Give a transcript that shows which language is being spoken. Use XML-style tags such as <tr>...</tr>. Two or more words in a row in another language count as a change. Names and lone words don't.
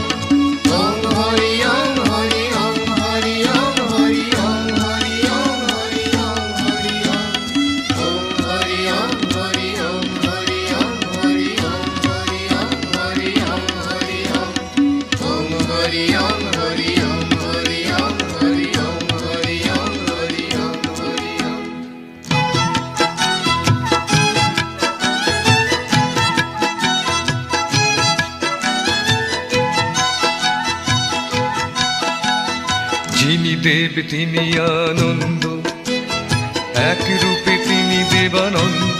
<sa>ॐ हरि ॐ हरि ॐ हरि ॐ हरि ॐ हरि ॐ हरि ॐ हरि ॐ ॐ हरि ॐ हरि ॐ हरि ॐ हरि ॐ हरि ॐ हरि ॐ हरि ॐ ॐ हरि ॐ हरि ॐ हरि ॐ हरि ॐ हरि ॐ हरि ॐ हरि ॐ।</sa> <bn>যিনি দেব তিনি আনন্দ, এক রূপে তিনি দেবানন্দ।</bn>